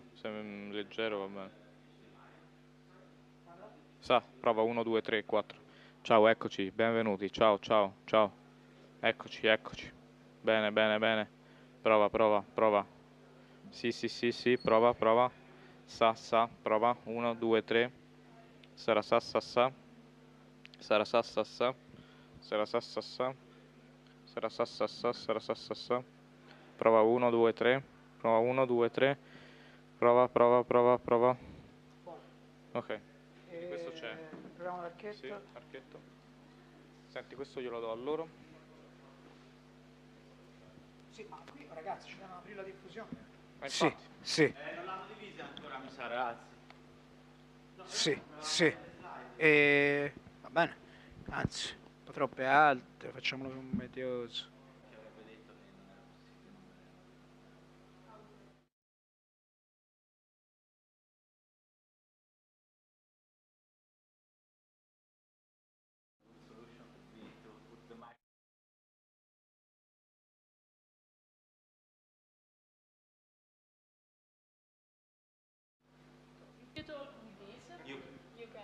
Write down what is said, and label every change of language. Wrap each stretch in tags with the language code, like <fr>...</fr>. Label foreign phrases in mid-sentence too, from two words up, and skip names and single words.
<it>Se è leggero va bene. Sa, prova 1, 2, 3, 4. Ciao, eccoci, benvenuti. Ciao, ciao, ciao. Eccoci, eccoci. Bene, bene, bene. Prova, prova, prova. Sì, sì, sì, sì, prova, prova. Sa, sa, prova. 1, 2, 3. Sarà sa, sa, sa. Sarà sa, sa, sa. Sarà sa, sa, sa. Sarà sa, sa, sa. Sarà sa, sa, sa. Prova 1, 2, 3. Prova 1, 2, 3. Prova, prova, prova, prova. Ok. Quindi questo c'è. Proviamo l'archetto. Sì, archetto. Senti, questo glielo do a loro. Sì, ma qui ragazzi ci devono aprire la diffusione. Sì, infatti. Sì, Non l'hanno divisa ancora, mi sa, ragazzi. sì, sì. E va bene. Anzi, un po' troppe alte, facciamolo più medioso. Che avrebbe detto che non era possibile mandare.</it> <en>Solution could be to put the mic. You talk with this, you can.</en>